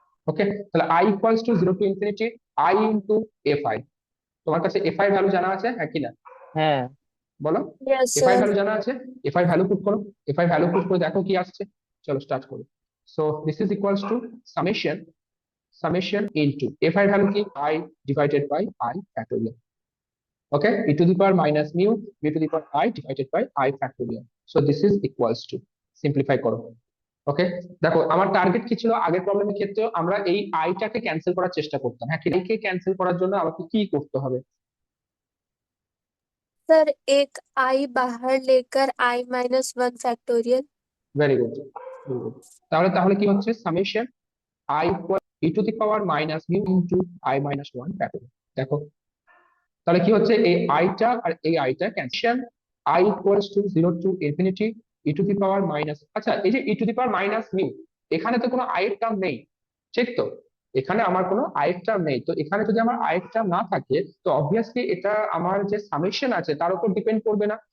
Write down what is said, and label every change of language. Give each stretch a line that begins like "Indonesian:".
English: Okay, তাহলে I equals to zero to infinity I into F I.
Bangla: তোমার কাছে F I value জানা আছে, হ্যাঁ কি না? হ্যাঁ। বলো।
Hindi: Yes
English: F I
Hindi: sir.
Bangla: Value জানা আছে, এফ আই ভ্যালু পুট করো। এফ আই ভ্যালু পুট করে দেখো কি আসছে। চলো স্টার্ট করি।
English: So this is equals to summation, summation into F I value কি? I divided by I factorial. Okay, e to the power minus mu, mu to the power I divided by I factorial. So this is equals to, simplify করো।
Bangla: ওকে, দেখো আমার target কি ছিল আগের প্রবলেমের ক্ষেত্রে? আমরা এই আইটাকে ক্যান্সেল করার চেষ্টা করতাম। হ্যাঁ, কি কে ক্যান্সেল করার জন্য আমাকে কি করতে হবে?
Hindi: सर एक आई बाहर लेकर I-1 factorial.
English: Very good, very good.
Bangla: তাহলে তাহলে কি হচ্ছে?
English: Summation I equal e to the power minus mu into I minus 1 factorial. দেখো,
Bangla: তাহলে কি হচ্ছে, এই আইটা আর এই আইটা cancel, I equals to 0 to infinity E to the power minus, আচ্ছা এই যে ই to the power minus mu, এখানে তো কোনো আই এর টার্ম নেই, ঠিক তো? এখানে আমার কোনো আই এর টার্ম নেই, তো এখানে যদি আমার আই এর টার্ম না থাকে, তো অবভিয়াসলি এটা আমার যে সামেশন আছে তার উপর ডিপেন্ড করবে না।